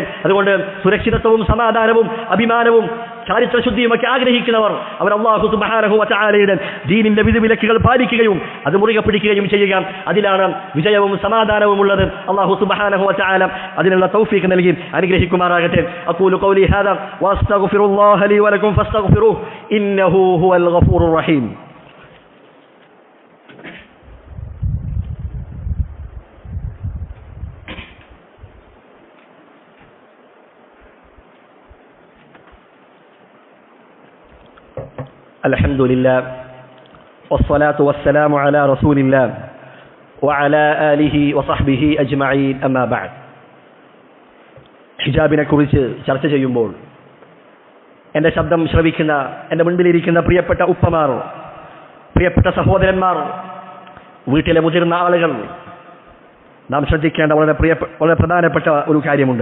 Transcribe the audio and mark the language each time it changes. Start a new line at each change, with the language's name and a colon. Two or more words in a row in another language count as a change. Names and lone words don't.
Malayalam: അതുകൊണ്ട് സുരക്ഷിതത്വവും സമാധാനവും അഭിമാനവും ചാരിത്രശുദ്ധിയുമൊക്കെ ആഗ്രഹിക്കുന്നവർ അവർ
Arabic: الله سبحانه وتعالى
Malayalam: ദീനിന്റെ വിധിവിലക്കുകൾ പാലിക്കുകയും അത് മുറുകെ പിടിക്കുകയും ചെയ്യുക. അതിലാണ് വിജയവും സമാധാനവും ഉള്ളത്.
Arabic: الله سبحانه وتعالى
Malayalam: അതിനുള്ള തൗഫീഖ് നൽകി അനുഗ്രഹിക്കുമാറാകട്ടെ.
Arabic: أقول قولي هذا وأستغفر الله لي ولكم فاستغفروه إنه هو الغفور الرحيم. الحمد لله والصلاة والسلام على رسول الله وعلى آله وصحبه أجمعين أما بعد.
Malayalam: ഹിജാബിനെ കുറിച്ച് ചർച്ച ചെയ്യുമ്പോൾ എൻ്റെ ശബ്ദം ശ്രവിക്കുന്ന എൻ്റെ മുൻപിലിരിക്കുന്ന പ്രിയപ്പെട്ട ഉപ്പമാർ, പ്രിയപ്പെട്ട സഹോദരന്മാർ, വീട്ടിലെ മുതിർന്ന ആളുകൾ, നാം ശ്രദ്ധിക്കേണ്ട വളരെ പ്രധാനപ്പെട്ട ഒരു കാര്യമുണ്ട്.